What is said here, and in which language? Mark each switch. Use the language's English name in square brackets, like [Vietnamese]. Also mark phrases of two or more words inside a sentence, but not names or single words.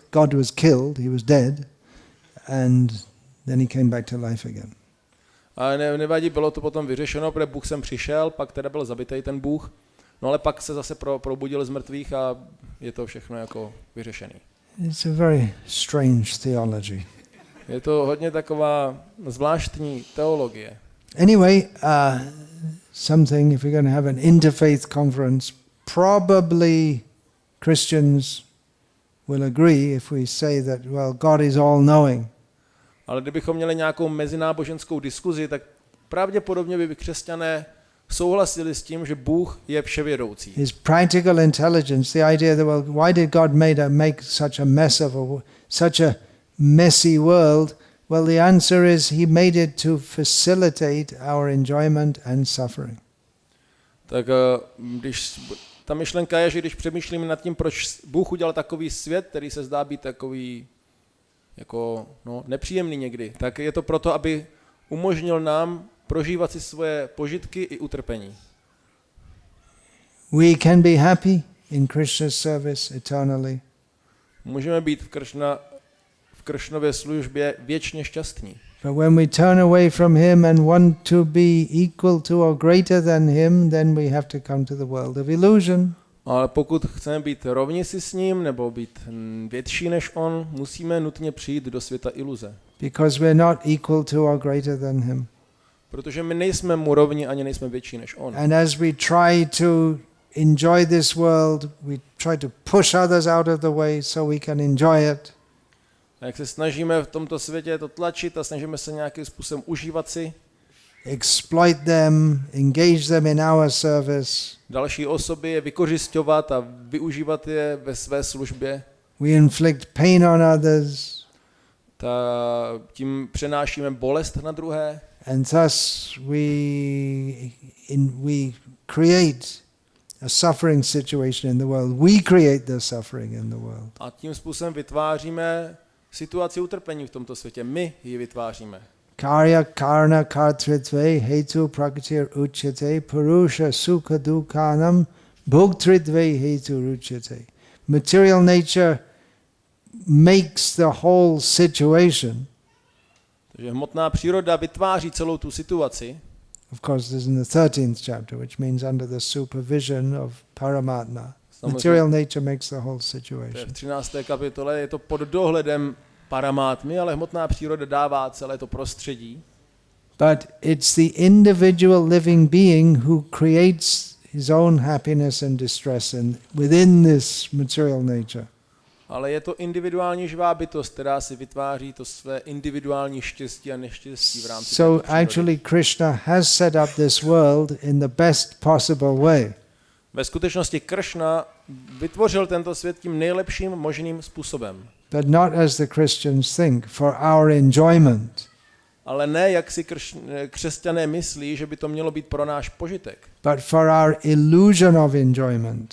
[English] God was killed, he was dead, and then he came back to life again. [Czech] A nevadí, bylo to potom vyřešeno, protože Bůh sem přišel, pak teda byl zabitej ten Bůh, no ale pak se zase probudil z mrtvých a je to všechno jako vyřešený. [English] It's a very strange theology. [Czech] Je to hodně taková zvláštní teologie. [English] Anyway, something, if we're going to have an interfaith conference, probably Christians will agree if we say that, well, God is all-knowing. [Czech] Ale kdybychom měli nějakou mezináboženskou diskuzi, tak pravděpodobně by křesťané souhlasili s tím, že Bůh je vševědoucí. [English] His practical intelligence, the idea that, well, why did God make such a mess of such a messy world? Well, the answer is he made it to facilitate our enjoyment and suffering. [Czech] Tak když ta myšlenka je, že když přemýšlíme nad tím, proč Bůh udělal takový svět, který se zdá být takový jako nepříjemný někdy, tak je to proto, aby umožnil nám prožívat si svoje požitky i utrpení. [English] We can be happy in Krishna's service eternally. [Czech] Můžeme být v Krishnově službě věčně šťastní. [English] But when we turn away from him and want to be equal to or greater than him, then we have to come to the world of illusion. [Czech] Ale pokud chceme být rovni si s ním nebo být větší než on, musíme nutně přijít do světa iluze. [English] Because we're not equal to or greater than him. [Czech] Protože my nejsme mu rovni ani nejsme větší než on. [English] And as we try to enjoy this world, we try to push others out of the way so we can enjoy it. [Czech] A jak se snažíme v tomto světě to tlačit a snažíme se nějakým způsobem užívat si, [English] exploit them, engage them in our service. [Czech] další osoby je vykořisťovat a využívat je ve své službě, [English] We inflict pain on others, [Czech] tím přenášíme bolest na druhé [English] and thus we create a suffering situation in the world. We create the suffering in the world. [Czech] a tím způsobem vytváříme situaci utrpení v tomto světě. My ji vytváříme. [Sanskrit] Karya karna kartritve hetu prakritir uchyate purusha sukha dukhanam bhoktritve hetu ruchyate. [English] Material nature makes the whole situation. [Czech] Takže hmotná příroda vytváří celou tu situaci. [English] Of course, this is in the 13th chapter, which means under the supervision of Paramatma. Material nature makes the whole situation. [Czech] V 13. kapitole je to pod dohledem Paramátmy, ale hmotná příroda dává celé to prostředí. [English] But it's the individual living being who creates his own happiness and distress within this material nature. [Czech] Ale je to individuální živá bytost, která si vytváří to své individuální štěstí a neštěstí v rámci [English] So actually Krishna has set up this world in the best possible way. [Czech] Ve skutečnosti Krishna vytvořil tento svět tím nejlepším možným způsobem. [English] But not as the Christians think, for our enjoyment. [Czech] Ale ne, jak si křesťané myslí, že by to mělo být pro náš požitek. [English] But for our illusion of enjoyment.